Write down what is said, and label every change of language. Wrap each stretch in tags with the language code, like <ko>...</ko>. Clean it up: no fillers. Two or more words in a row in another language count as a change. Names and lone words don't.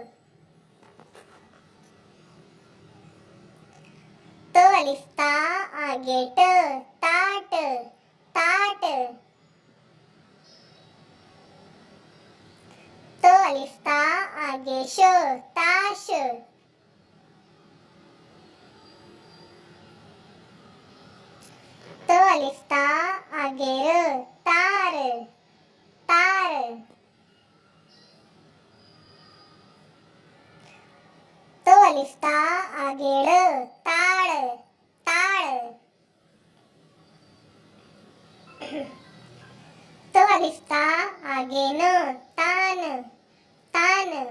<hi>तो अलिफ ता आगे ट टाट टाट। तो अलिफ ता आगे श ताश। तो अलिफ ता आगे र तार तार। तो अलिफ ता आगे ड़ ताड़ ताड़। तो अलिफ ता आगे न तान तान।</hi>